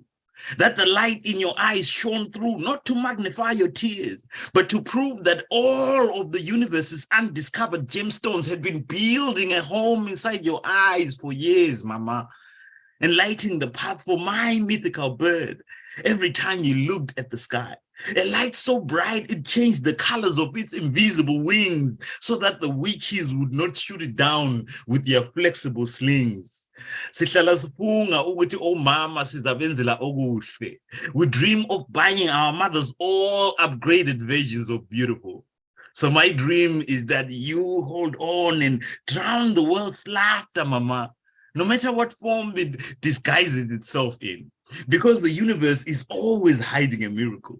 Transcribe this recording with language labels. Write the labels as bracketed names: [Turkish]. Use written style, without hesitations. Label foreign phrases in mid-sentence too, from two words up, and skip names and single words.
[English] That the light in your eyes shone through, not to magnify your tears, but to prove that all of the universe's undiscovered gemstones had been building a home inside your eyes for years, Mama, and lighting the path for my mythical bird every time you looked at the sky. A light so bright it changed the colors of its invisible wings so that the witches would not shoot it down with their flexible slings. [Zulu] Sihlala sifunga ukuthi omama sizabenzela okuhle. [English] We dream of buying our mothers all upgraded versions of beautiful. So my dream is that you hold on and drown the world's laughter, mama, no matter what form it disguises itself in, because the universe is always hiding a miracle.